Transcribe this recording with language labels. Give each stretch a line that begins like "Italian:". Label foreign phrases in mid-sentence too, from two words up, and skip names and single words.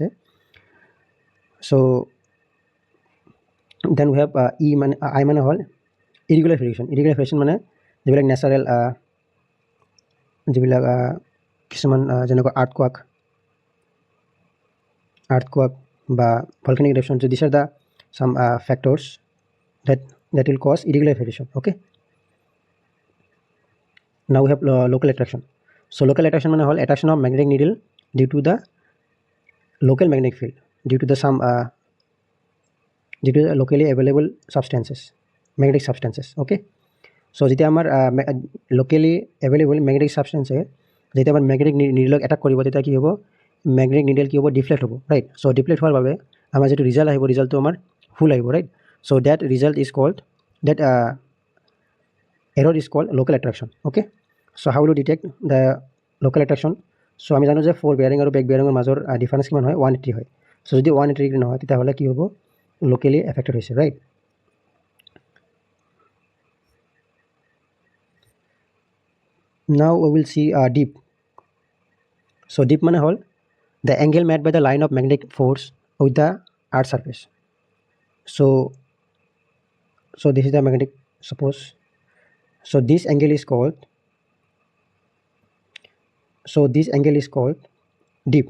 English: so then we have I
Assamese: মানে হ'ল ইৰেগুলাৰ ভেৰিয়েশ্যন মানে যিবিলাক নেচাৰেল, যিবিলাক কিছুমান যেনেকুৱা আৰ্থকুৱাক বা ভলকেনিক ইৰেপশ্যন,
English: this are the some factors that will cause irregular variation, okay. Now we have local attraction. So local attraction
Assamese: মানে হ'ল
English: attraction of magnetic needle due to the local magnetic field, due to the locally available magnetic substances, okay.
Assamese: So যেতিয়া আমাৰ
English: locally available magnetic substance
Assamese: যেতিয়া আমাৰ
English: magnetic needle
Assamese: এটাক কৰিব, তেতিয়া কি হ'ব,
English: magnetic needle
Assamese: কি হ'ব, ডিফ্লেক্ট হ'ব, ৰাইট। চ' ডিফ্লেক্ট হোৱাৰ বাবে আমাৰ যিটো ৰিজাল্ট আহিব,
English: ৰিজাল্টটো আমাৰ
Assamese: ফুল আহিব, ৰাইট।
English: চ' that result is called, that error is called local attraction, okay. So how will you detect the local attraction?
Assamese: So আমি জানো যে ফ'ৰ বেয়াৰিং আৰু বেক বেয়াৰিঙৰ মাজৰ ডিফাৰেঞ্চ কিমান হয়, 180 হয়। চ' যদি 180 ডিগ্ৰী নহয় তেতিয়াহ'লে কি হ'ব, লোকেলি এফেক্টেড হৈছে, ৰাইট।
English: Now we will see deep. So deep
Assamese: মানে হ'ল
English: the angle made by the line of magnetic force with the earth surface. So this is the magnetic, suppose. So this angle is called, dip.